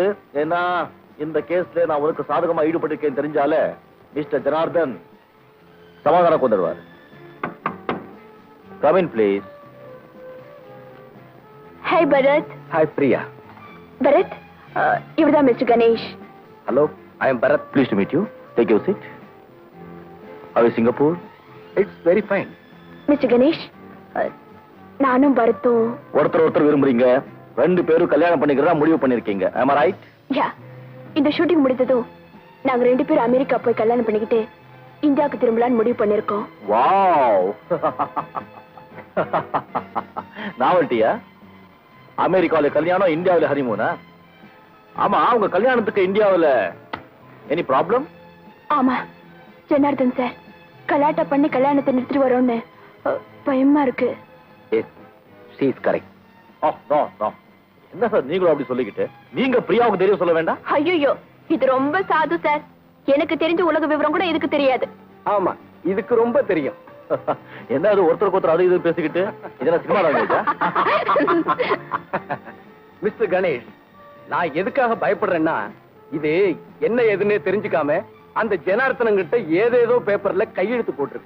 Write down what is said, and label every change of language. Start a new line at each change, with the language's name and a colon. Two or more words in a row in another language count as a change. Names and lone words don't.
Tamil: ஏன்னா இந்த கேஸ்ல நான் உனக்கு சாதகமா ஈடுபட்டிருக்கேன் தெரிஞ்சால மிஸ்டர் ஜனார்தன் சமாதானம் கொண்டுடுவார்.
English: Come in please. ஹாய் பரத். ஹாய் பிரியா.
Tamil: பரத், இவர்தான் மிஸ்டர் கணேஷ்.
English: Hello, I am பரத். Please to meet you. Take you seat. How is Singapore? It's very fine.
Tamil: மிஸ்டர் கணேஷ், நானும் பரத்தும் ஒருத்தர் விரும்புறீங்க. 2 பேரும் கல்யாணம் பண்ணிக்கிறதா முடிவு பண்ணிருக்கீங்க.
English: am I right?
Tamil: யா, இந்த ஷூட்டிங் முடிந்ததும் நாங்க 2 பேரும் அமெரிக்கா போய் கல்யாணம் பண்ணிக்கிட்டு இந்தியாவுக்கு திரும்பலான்னு முடிவு பண்ணிருக்கோம். வாவ், நாவல்ட்டியா? அமெரிக்காவில கல்யாணம், இந்தியாவில ஹனிமூனா? ஆமா, உங்க கல்யாணத்துக்கு இந்தியாவில
English: any problem?
Tamil: ஆமா ஜனார்தன் சார் கலாட்டா பண்ணி கல்யாணத்தை நிறுத்திட்டு வரோன்னு பயமா இருக்கு.
English: she is correct.
Tamil: என்ன சார் நீங்களும் அப்படி சொல்லிக்கிட்டு? நீங்க பிரியாவுக்கு தெரியும் சொல்ல வேண்டாம்? ஐயோ, இது ரொம்ப சாது சார். எனக்கு தெரிஞ்ச உலக விவரம் கூட இதுக்கு தெரியாது. ஆமா, இதுக்கு ரொம்ப தெரியும். என்ன அது ஒருத்தருக்கு ஒருத்தர் அது இது பேசிக்கிட்டு? இதெல்லாம் சினிமா லாங்குவேஜா? மிஸ்டர் கணேஷ், நான் எதுக்காக பயப்படுறேன்னா, இது என்ன எதுன்னு தெரிஞ்சுக்காம அந்த ஜனார்த்தனம் கிட்ட ஏதேதோ பேப்பர்ல கையெழுத்து போட்டிருக்கு.